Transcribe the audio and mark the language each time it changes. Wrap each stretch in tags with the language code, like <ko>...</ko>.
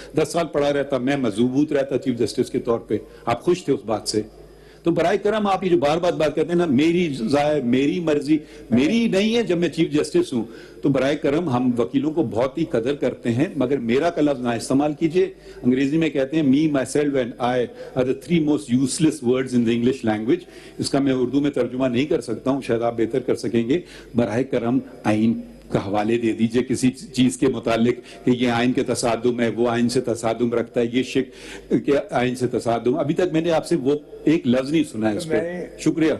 <ur>10 سال پڑا رہتا, میں مضبوط رہتا چیف جسٹس کے طور پہ, آپ خوش تھے اس بات سے. تو برائے کرم آپ یہ جو بار بات کرتے ہیں نا, میری ذائع, میری مرضی, میری نہیں ہے جب میں چیف جسٹس ہوں, تو برائے کرم ہم وکیلوں کو بہت ہی قدر کرتے ہیں, مگر میرا کا لفظ نہ استعمال کیجئے. انگریزی میں کہتے ہیں</ur> <en>me, myself and I are the 3 most useless words in the English language.</en> <ur>اس کا میں اردو میں ترجمہ نہیں کر سکتا ہوں, شاید آپ بہتر کر سکیں گے. براہ کرم آئین کا حوالے دے دیجئے کسی چیز کے متعلق کہ یہ آئین کے تصادم ہے, وہ آئین سے تصادم رکھتا ہے, یہ شک کہ آئین سے تصادم. ابھی تک میں نے آپ سے وہ ایک لفظ نہیں سنا ہے اس پہ. شکریہ.</ur>